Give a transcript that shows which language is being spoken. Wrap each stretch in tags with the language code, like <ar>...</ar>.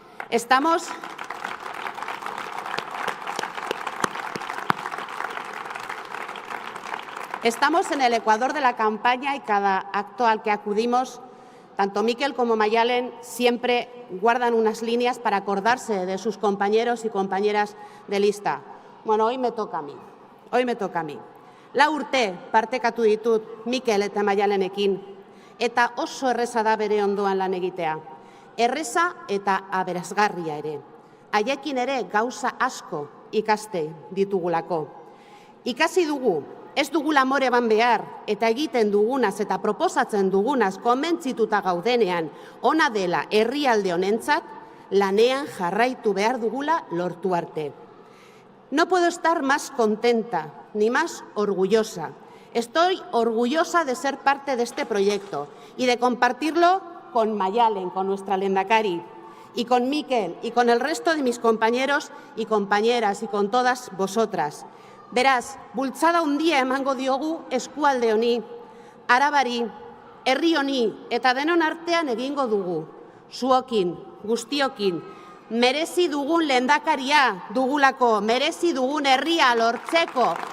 <es>Estamos en el ecuador de la campaña y cada acto al que acudimos, tanto Mikel como Mayalen siempre guardan unas líneas para acordarse de sus compañeros y compañeras de lista. Bueno, hoy me toca a mí. Hoy me toca a mí.</es> <eu>4 urte partekatu ditut Mikel eta Maialenekin, eta oso erreza da bere ondoan lan egitea. Erreza eta aberasgarria ere. Haiekin ere gauza asko ikaste ditugulako. Ikasi dugu, ez dugula more ban behar, eta egiten dugunaz eta proposatzen dugunaz konbentzituta gaudenean ona dela herrialde honentzat, lanean jarraitu behar dugula lortu arte.</eu> <es>No puedo estar más contenta ni más orgullosa. Estoy orgullosa de ser parte de este proyecto y de compartirlo con Maialen, con nuestra lehendakari, y con Mikel, y con el resto de mis compañeros y compañeras, y con todas vosotras.</es> <eu>Beraz, bultzada handia emango diogu eskualde honi, Arabari, herri honi, eta denon artean egingo dugu. Zuokin, guztiokin, merezi dugun lehendakaria dugulako, merezi dugun herria lortzeko.</eu>